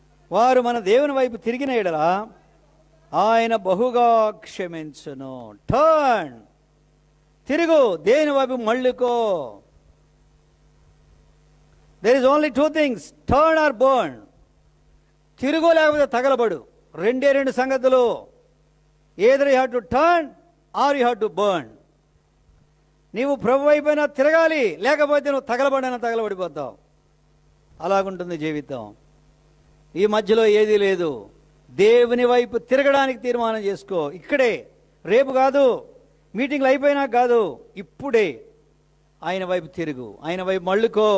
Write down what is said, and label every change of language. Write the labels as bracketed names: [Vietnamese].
[Telugu] వారు మన దేవుని వైపు తిరిగిన ఎడల ఆయన బహుగా క్షమించును. టర్న్, తిరుగు, దేవుని వైపు మళ్ళుకో. [English] There is only 2 things, turn or burn. [Telugu] తిరుగు లేకపోతే తగలబడు. రెండు సంగతులు. [English] either you have to turn or you have to burn. [Telugu] నీవు ప్రభు వైపైనా తిరగాలి, లేకపోతే నువ్వు తగలబడిపోతావు. అలాగుంటుంది జీవితం. ఈ మధ్యలో ఏదీ లేదు. దేవుని వైపు తిరగడానికి తీర్మానం చేసుకో. ఇక్కడే, రేపు కాదు, మీటింగ్లు అయిపోయినా కాదు, ఇప్పుడే ఆయన వైపు తిరుగు, ఆయన వైపు మళ్ళుకో.